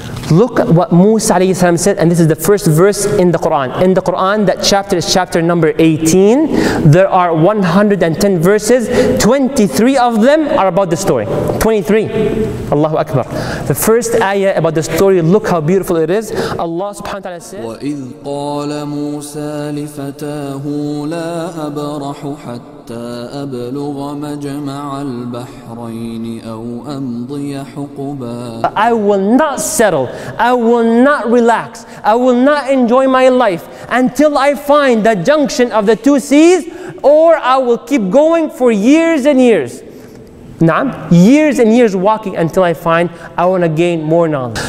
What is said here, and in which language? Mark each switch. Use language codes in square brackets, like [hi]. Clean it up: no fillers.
[en] Look at what Musa alayhi salam said, and this is the first verse in the Quran. In the Quran, that chapter is chapter number 18. There are 110 verses. 23 of them are about the story. 23. Allahu Akbar. The first ayah about the story, look how beautiful it is. Allah subhanahu wa ta'ala says, [ar] وَإِذْ قَالَ مُوسَى لِفَتَاهُ لَا أَبْرَحُ حَتَّى أَبْلُغَ مَجْمَعَ الْبَحْرَيْنِ أَوْ أَمْضِيَ حُقُبًا. [en] I will not settle, I will not relax, I will not enjoy my life until I find the junction of the two seas, or I will keep going for years and years. Naam, years and years walking until I find I want to gain more knowledge.